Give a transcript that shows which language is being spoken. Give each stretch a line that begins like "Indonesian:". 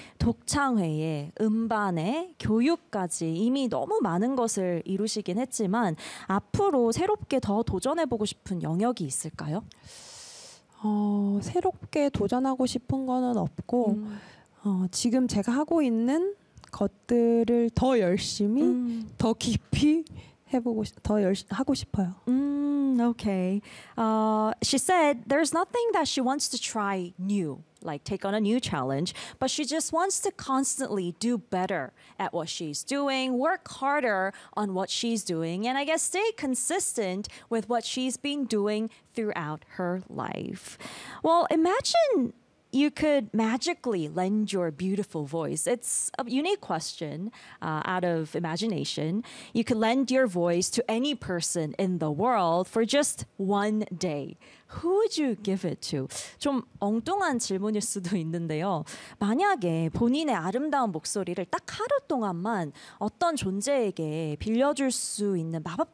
Korean: 독창회에, 음반에, 교육까지 이미 너무 많은 것을 이루시긴 했지만 앞으로 새롭게 더 도전해보고 싶은 영역이 있을까요? 새롭게 도전하고 싶은 거는 없고 지금 제가 하고 있는 것들을 더 열심히, 더 깊이 해보고 더 열심히 하고 싶어요.
English: Okay. She said there's nothing that she wants to try new, like take on a new challenge, but she just wants to constantly do better at what she's doing, work harder on what she's doing, and I guess stay consistent with what she's been doing throughout her life. Well, imagine you could magically lend your beautiful voice. It's a unique question out of imagination. You could lend your voice to any person in the world for just one day. Who would you give it to?
Korean: 좀 엉뚱한 질문일 수도 있는데요. 만약에 본인의 아름다운 목소리를 딱 하루 동안만 어떤 존재에게 빌려줄 수 있는 마법 같은